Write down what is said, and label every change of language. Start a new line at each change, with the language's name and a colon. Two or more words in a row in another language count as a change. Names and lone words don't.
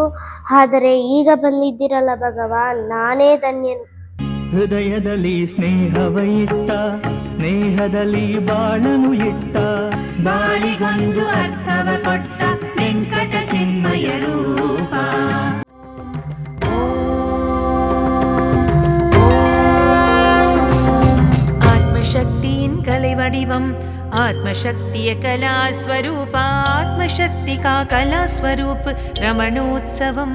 Kannada: ಆದರೆ ಈಗ ಬಂದಿದ್ದಿರಲ್ಲ ಭಗವಾನ್, ನಾನೇ ಧನ್ಯನು. ಹೃದಯದಲ್ಲಿ ಸ್ನೇಹವ ಇಟ್ಟ, ಸ್ನೇಹದಲ್ಲಿ ಬಾಳನು ಇಟ್ಟ, ಬಾಳಿಗೊಂದು ಅರ್ಥವ ಕೊಟ್ಟ ವೆಂಕಟ ಚಿನ್ಮಯ ರೂಪ.
Tamil: ஆத்மசக்தியின் கலை வடிவம்,
Kannada: ಆತ್ಮಶಕ್ತಿಯ ಕಲಾಸ್ವರೂಪ,
Hindi: आत्मशक्ति का कलास्वरूप रमणोत्सवम्.